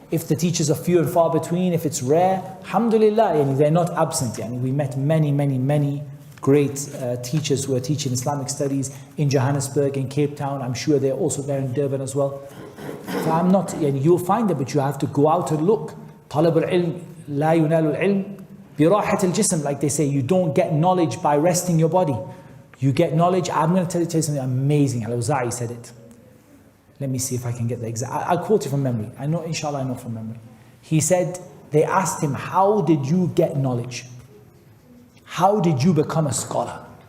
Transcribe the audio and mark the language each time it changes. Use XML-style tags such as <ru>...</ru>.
<en>If the teachers are few and far between, if it's rare, alhamdulillah, they're not absent. We met many great teachers who are teaching Islamic studies in Johannesburg, in Cape Town. I'm sure they're also there in Durban as well. So I'm not, you'll find it, but you have to go out and look.</en> <ar>طلب العلم لا ينال العلم براحة الجسم,</ar> <en>like they say. You don't get knowledge by resting your body. You get knowledge. I'm going to tell you something amazing. Al-Awza'i said it. Let me see if I can get the exact. I'll quote it from memory. I know, inshallah, I know from memory. He said, they asked him, how did you get knowledge? How did you become a scholar?</en>